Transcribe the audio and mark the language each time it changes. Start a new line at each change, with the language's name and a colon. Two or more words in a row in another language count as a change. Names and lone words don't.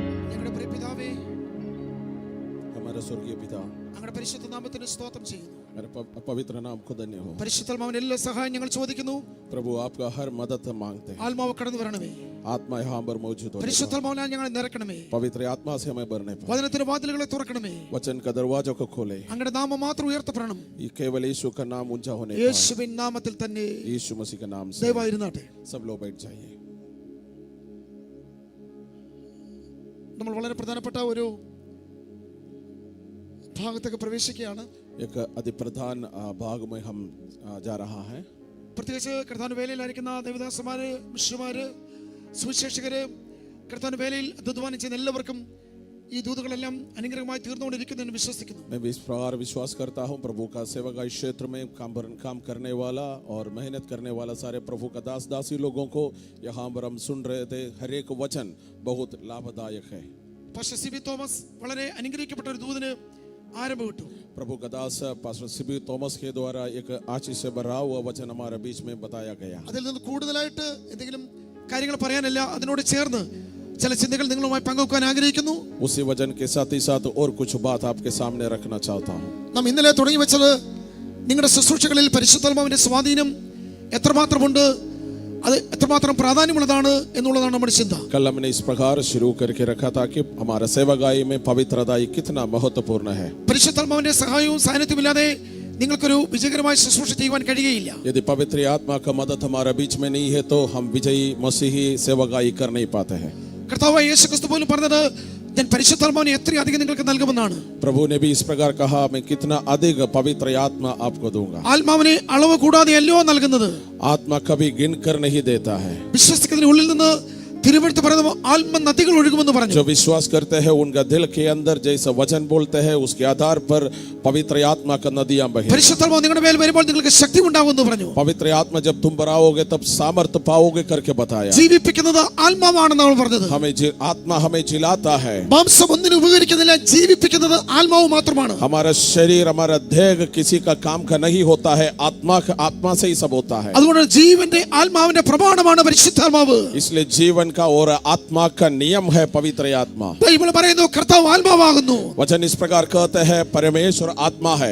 Malayalam: ഞങ്ങളുടെ പ്രിയ പിതാവേ,
Hindi: हमारा स्वर्गीय पिता,
Malayalam: അങ്ങയുടെ പരിശുദ്ധ നാമത്തിന് സ്തോത്രം ചെയ്യുന്നു.
Hindi: मेरे पवित्र नाम को धन्य हो।
Malayalam: പരിശുദ്ധാത്മാവിന്റെ എല്ലാ സഹായം ഞങ്ങൾ ചോദിക്കുന്നു.
Hindi: प्रभु आपका हर मदद मांगते हैं।
Malayalam: ആത്മാവ് കടന്നു വരണമേ.
Hindi: आत्मा यहाँ पर मौजूद हो।
Malayalam: പരിശുദ്ധാത്മാവിനാൽ ഞങ്ങളെ നിറയ്ക്കണമേ.
Hindi: पवित्र आत्मा से हमें भरने पाए।
Malayalam: വചനത്തിന്റെ വാതിലുകളെ തുറക്കണമേ.
Hindi: वचन का दरवाजों को खोले।
Malayalam: അങ്ങയുടെ നാമം മാത്രം ഉയർത്തപ്പെടണം.
Hindi: ये केवल यीशु का नाम ऊंचा होने पाए।
Malayalam: യേശുവിൻ നാമത്തിൽ തന്നെ
Hindi: यीशु मसीह के नाम से
Malayalam: ദയവായിരുന്നാട്ടെ.
Hindi: सब लोग बैठ जाइए।
Malayalam: നമ്മൾ വളരെ പ്രധാനപ്പെട്ട ഒരു ഭാഗത്തേക്ക് പ്രവേശിക്കുകയാണ്.
Hindi: एक अति प्रधान भाग में हम जा रहा है।
Malayalam: പ്രത്യേകിച്ച് കർത്താവിന്റെ വേലയിലായിരിക്കുന്ന ദേവദാസന്മാര്, മിഷണറിമാര്, സുവിശേഷകര്, കർത്താവിന്റെ വേലയിൽ അധ്വാനം ചെയ്യുന്ന എല്ലാവർക്കും ഈ ദൂതുകളെല്ലാം അനുഗ്രഹമായി തീർന്നുകൊണ്ടിരിക്കുന്നു എന്ന് വിശ്വസിക്കുന്നു.
Hindi: मैं भी इस प्रकार विश्वास करता हूँ, प्रभु का सेवा का क्षेत्र में काम करने वाला और मेहनत करने वाला सारे प्रभु का दास दासी लोगों को यहाँ पर हम सुन रहे थे, हर एक वचन बहुत लाभदायक है।
Malayalam: പാസ്റ്റർ സിബി തോമസ് വളരെ അനുഗ്രഹിക്കപ്പെട്ട ഒരു ദൂതിന് ആരംഭം ഇട്ടു.
Hindi: प्रभु का दास पास्टर सिबी थॉमस के द्वारा एक आशीष से भरा हुआ वचन हमारे बीच में बताया गया।
Malayalam: അതിൽ നിന്ന് കൂടുതലായിട്ട് എന്തെങ്കിലും കാര്യങ്ങൾ പറയാനല്ല, അതിനോട് ചേർന്ന് ചില ചിന്തകൾ നിങ്ങളുമായി പങ്കുവെക്കാൻ ആഗ്രഹിക്കുന്നു.
Hindi: उसी वचन के साथ ही साथ और कुछ बात आपके सामने रखना चाहता हूँ।
Malayalam: നാം ഇന്നലെ തുടങ്ങി വെച്ചത് നിങ്ങളുടെ ശുശ്രൂഷകളിൽ പരിശുദ്ധാത്മാവിന്റെ സ്വാധീനം എത്രമാത്രമുണ്ട്, അത് എത്രമാത്രം പ്രാധാന്യമുള്ളതാണ് എന്നുള്ളതാണ് നമ്മുടെ ചിന്ത.
Hindi: कल हमने इस प्रकार शुरू करके रखा था कि हमारा सेवागाई में पवित्रता कितना महत्वपूर्ण है।
Malayalam: പരിശുദ്ധാത്മാവിന്റെ സഹായവും സാന്നിധ്യമില്ലാതെ നിങ്ങൾക്കൊരു വിജയകരമായ ശുശ്രൂഷ ചെയ്യുവാൻ കഴിയുകയില്ല.
Hindi: यदि पवित्र आत्मा का मदद हमारे बीच में नहीं है तो हम विजयी मसीही सेवागाई कर नहीं पाते हैं।
Malayalam: കർത്താവായ യേശുക്രിസ്തു പോലും പറഞ്ഞത് ഞാൻ പരിശുദ്ധാത്മാവിനെ എത്രയധികം നിങ്ങൾക്ക് നൽകുമെന്നാണ്.
Hindi: प्रभु ने भी इस प्रकार कहा, मैं कितना अधिक पवित्र आत्मा आपको दूंगा।
Malayalam: ആത്മാവിനെ അളവ് കൂടാതെയല്ലോ നൽകുന്നത്.
Hindi: आत्मा कभी गिन कर नहीं देता है।
Malayalam: വിശ്വസിക്കുന്നതിന് ഉള്ളിൽ നിന്ന് തിരുവെഴുത്ത് പറയുന്നത് ആത്മ നദികൾ ഒഴുകുമെന്ന് പറഞ്ഞു.
Hindi: जो विश्वास करते हैं उनका दिल के अंदर जैसा वचन बोलते हैं उसके आधार पर पवित्र आत्मा का नदियां बहे।
Malayalam: പരിശുദ്ധാത്മാവ് നിങ്ങളുടെ മേൽ വരുമ്പോൾ നിങ്ങൾക്ക് ശക്തി ഉണ്ടാകുമെന്ന് പറഞ്ഞു.
Hindi: पवित्र आत्मा जब तुम पर आओगे तब सामर्थ्य पाओगे करके बताया।
Malayalam: ജീവിപ്പിക്കുന്നത് ആത്മാവാണെന്ന് നമ്മൾ പറഞ്ഞത്.
Hindi: आत्मा हमें जिलाता है।
Malayalam: മാംസം ഒന്നിനും ഉപകരിക്കുന്നില്ല, ജീവിപ്പിക്കുന്നത് ആത്മാവ് മാത്രമാണ്.
Hindi: हमारा शरीर हमारा देह किसी का काम का नहीं होता है, आत्मा से ही सब होता है।
Malayalam: അതുകൊണ്ട് ജീവന്റെ ആത്മാവിന്റെ പ്രമാണമാണ് പരിശുദ്ധാത്മാവ്.
Hindi: इसलिए जीवन का और आत्मा का नियम है पवित्र आत्मा।
Malayalam: ബൈബിൾ പറയുന്നു കർത്താവ് ആത്മാവാകുന്നു.
Hindi: वचन इस प्रकार कहते हैं परमेश्वर आत्मा है।